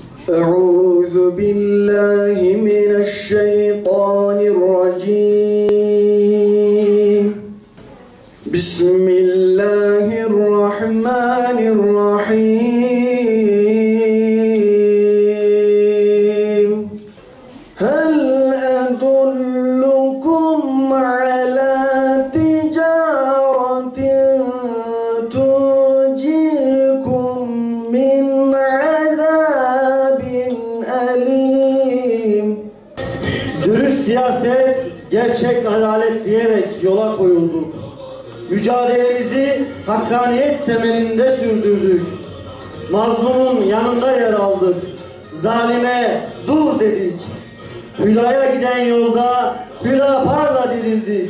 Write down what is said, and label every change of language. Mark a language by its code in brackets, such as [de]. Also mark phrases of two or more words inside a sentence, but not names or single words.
[ar] أعوذ بالله من الشيطان الرجيم بسم الله الرحمن الرحيم هل أدلكم على تجارة تنجيكم من عذاب أليم. [tr] Dürüst siyaset, gerçek adalet diyerek yola koyulduk. Mücadelemizi hakkaniyet temelinde sürdürdük. Mazlumun yanında yer aldık. Zalime dur dedik. Hüdaya giden yolda Hüdapar'la dirildik.